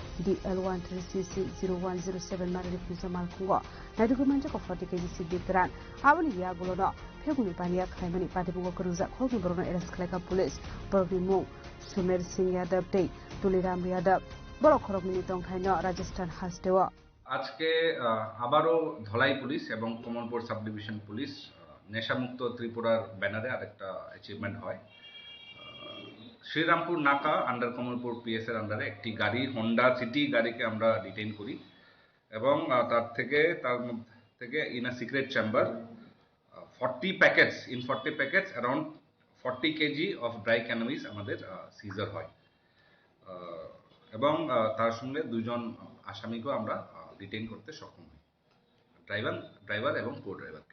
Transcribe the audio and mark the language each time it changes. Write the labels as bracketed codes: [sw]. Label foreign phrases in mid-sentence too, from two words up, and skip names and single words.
[trp] DL13CC0107 marani pisa malkhungo nadugo manjak 40 kg CD gran abani yagulono febuni paniya khlaimani patibugo kruza khogni borno arrest khlaika police borni mung Sumer Singh Yadav dei Tuliram Yadav boro khorokni tongkhaino Rajasthan hastewa [bn] আজকে আবারও ধলাই পুলিশ এবং কমলপুর সাব ডিভিশন পুলিশ নেশামুক্ত ত্রিপুরার ব্যানারে আরেকটা অ্যাচিভমেন্ট হয় শ্রীরামপুর নাকা আন্ডার কমলপুর পিএস এর আন্ডারে একটি গাড়ি হোন্ডা সিটি গাড়িকে আমরা ডিটেইন করি এবং তার থেকে [en] in a secret chamber 40 packets around 40 kg of dry cannabis [bn] আমাদের সিজার হয় এবং তার সঙ্গে দুইজন আসামিকেও আমরা ডিটেইন করতে সক্ষম হই ড্রাইভার এবং কো ড্রাইভারকে